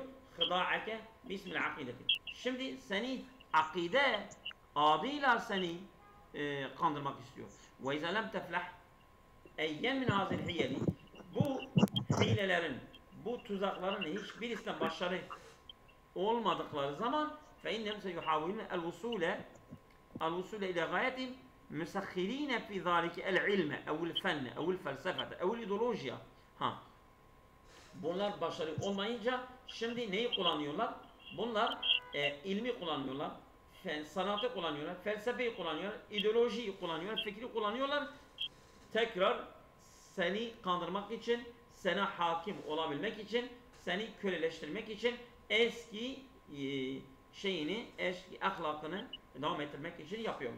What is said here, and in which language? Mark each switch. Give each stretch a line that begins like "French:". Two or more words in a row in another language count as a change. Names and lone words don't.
Arabic: خداعك باسم العقيدة.
Turkish: Şimdi seni akide adıyla seni kandırmak istiyor.
Arabic: وإذا لم تفلح أي من هذه الحيل.
Turkish: Bu hilelerin, bu tuzakların hiçbirisinden başarı olmadıkları zaman
Arabic: فإنهم سيحاولون الوصول إلى غاية مسخرين في ذلك العلم أو الفن أو الفلسفة أو الإيديولوجيا.
Turkish: Bunlar başarı olmayınca şimdi neyi kullanıyorlar? Bunlar ilmi kullanıyorlar, sanatı kullanıyorlar, felsefeyi kullanıyorlar, ideolojiyi kullanıyorlar, fikri kullanıyorlar. Tekrar seni kandırmak için, sana hakim olabilmek için, seni köleleştirmek için eski eski ahlakını devam ettirmek için yapıyorlar.